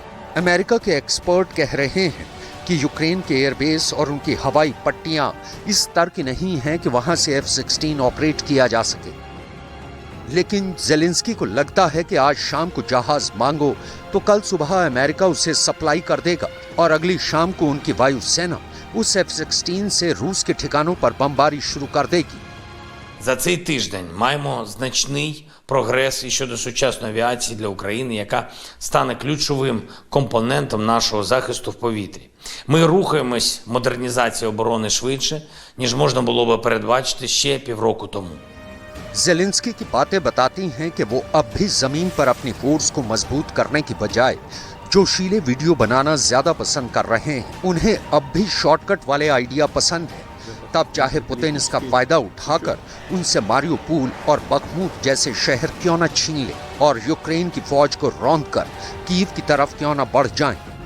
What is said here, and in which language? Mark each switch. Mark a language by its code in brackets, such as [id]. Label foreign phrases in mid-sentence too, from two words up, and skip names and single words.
[hi] अमेरिका के एक्सपर्ट कह रहे हैं कि यूक्रेन के एयरबेस और उनकी हवाई पट्टियां इस स्तर की नहीं हैं कि वहां से F-16 ऑपरेट किया जा सके। लेकिन जेलेंस्की को लगता है कि आज शाम को जहाज मांगो तो कल सुबह अमेरिका उसे सप्लाई कर देगा और अगली शाम को उनकी वायुसेना उस F-16 से रूस के ठिकानों पर बमबारी शुरू कर देगी। [uk] За цей тиждень маємо значний прогрес і щодо сучасної авіації для України, яка стане ключовим компонентом нашого захисту в повітрі. Ми рухаємось модернізації оборони швидше, ніж можна було би передбачити ще півроку тому. [hi] जेलेंस्की की बातें बताती हैं कि वो अब भी जमीन पर अपनी फोर्स को मजबूत करने की बजाय जोशीले वीडियो बनाना ज्यादा पसंद कर रहे हैं। उन्हें अब भी शॉर्टकट वाले आइडिया पसंद है। तब चाहे पुतिन इसका फायदा उठाकर उनसे मारियोपोल और बखमूत जैसे शहर क्यों न छीन ले और यूक्रेन की फौज को रौंदकर कीव की तरफ क्यों न बढ़ जाएं।